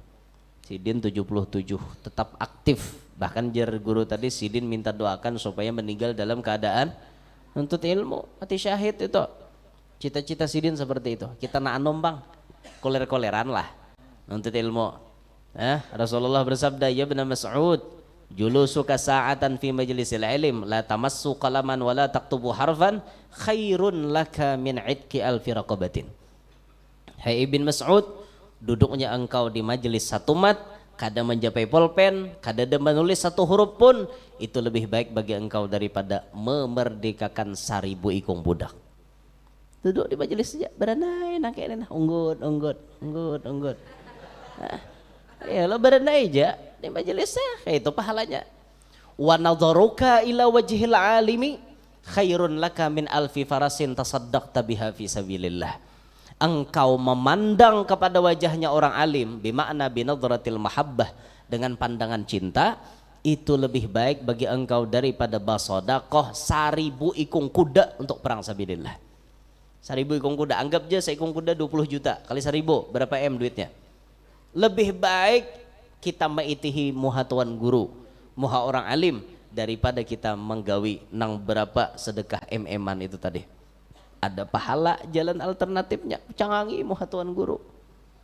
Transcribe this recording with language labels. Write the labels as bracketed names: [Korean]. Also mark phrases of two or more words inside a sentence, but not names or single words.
[Banjar] Sidin 77 tetap aktif. Bahkan jar guru tadi sidin minta doakan supaya meninggal dalam keadaan nuntut ilmu. [Indonesian] Mati syahid itu. [Banjar] Cita-cita sidin seperti itu. Kita na anom bang. Koler-koleran lah. Nuntut ilmu. [Indonesian] Rasulullah bersabda ya Ibn Mas'ud. [Arabic] جلوسك ساعةً في مجلس العلم لا تمسّ قلماً ولا تكتب حرفاً خيرٌ لك من عتق ألف رقبة. [Indonesian] Hai Ibn Mas'ud, [Banjar] duduknya engkau di majelis satu mat, kada menjapai pulpen, kada menulis satu huruf pun, itu lebih baik bagi engkau daripada memerdekakan 1000 ikung budak. Duduk di majelis saja, beranai nak kayak unggut. Ya lo beranai aja di majelisnya, kayak itu pahalanya. [Arabic] ونظرك إلى وجه العالم خيرٌ لك من ألف فرسٍ تصدّقت بها في سبيل الله. [Banjar] Engkau memandang kepada wajahnya orang alim bimakna [Arabic] بنظرة المحبة [Banjar] dengan pandangan cinta itu lebih baik bagi engkau daripada basodaqoh 1000 ikung kuda untuk perang sabilillah. 1000 ikung kuda, anggap aja seikung kuda 20 juta kali 1000 berapa M duitnya. Lebih baik kita maitihi muha tuan guru, muha orang alim daripada kita menggawi nang berapa sedekah M-an itu tadi. Ada pahala jalan alternatifnya cangangi muha tuan guru.